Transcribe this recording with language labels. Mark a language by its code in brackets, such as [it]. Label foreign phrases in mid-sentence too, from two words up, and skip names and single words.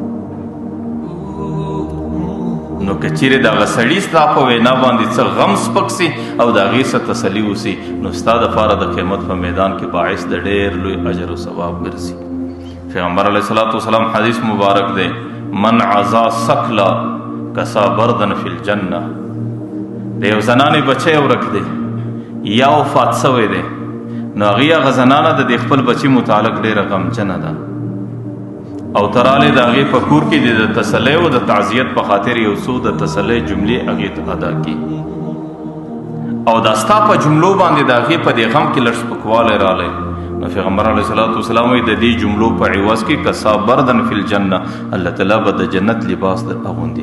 [ps] نو که چیرې د هغه سړي ستا په وینا باندې څه غم سپک سي او د هغې څه تسلي وسي، نو ستا دپاره د قیامت په میدان کې باعث د ډېر لوی اجر او ثواب ګرځي. پیغمبر [ar] علیه الصلاة والسلام [ps] حدیث مبارک دی، [ar] من عزا سکلا کسا بردن فی الجنه. [ps] د یو زنانې بچی ورک دی یا وفات سوی دی، نو هغې هغه زنانه د دې خپل بچي متعلق ډېره غمجنه ده او تراله د هغې په کور کې د تسلی او د تعزیت په خاطر یو څو د تسلی جملې هغې ته ادا کړي، او دا ستا په جملو باندې د هغې په دې غم کې لږ سپکوالی رالی، نو پیغمبر [ar] علیه صلات وسلام [ps] وایي د دې جملو په عوض کې [ar] کسا بردن فی الجنه، [ps] الله تعالی به د جنت لباس در اغوندي.